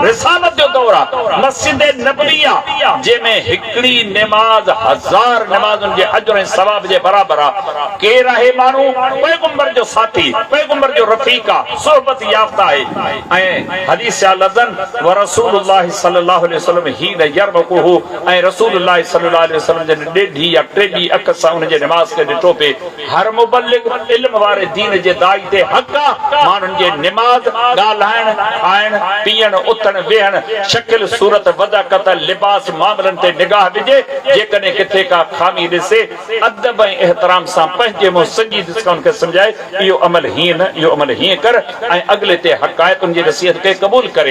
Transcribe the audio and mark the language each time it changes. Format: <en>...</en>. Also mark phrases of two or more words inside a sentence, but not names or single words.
<sd>रिसालत जो दौर आहे। मस्जिद नबवी आहे, जंहिंमें हिकिड़ी नमाज़ 1000 नमाज़ुनि जे अजर ऐं सवाब जे बराबरि आहे। केरु आहे माण्हू? पैगंबर जो साथी, पैगंबर जो रफ़ीक आहे, सोहबत याफ़्ता आहे। ऐं हदीस जा लफ़्ज़</sd> <ar>ورسول الله صلى الله عليه وسلم حين يرمقه,</ar> <sd>ऐं</sd> <ar>رسول الله صلى الله عليه وسلم</ar> <sd>जन ॾेढी या टेढी अख सां उन जे नमाज़ खे ॾिठो पिए। हर मुबल्लिग इल्म वारे दीन जे दाई ते हक़ आहे माण्हुनि जे निमाज़, ॻाल्हाइण, खाइण, पीअण, उथण, वेहण, शकिल सूरत, वदकत, लिबास, मामलनि ते निगाह विझे। जेकॾहिं किथे का खामी ॾिसे, अदब ऐं एहतराम सां पंहिंजे मुंहुं संजी ॾिस खे सम्झाए, इहो अमल हीअं न, इहो अमल हीअं कर, ऐं अॻिले ते हक़ाइक़ुनि जी नसीहत खे क़बूल करे।</sd>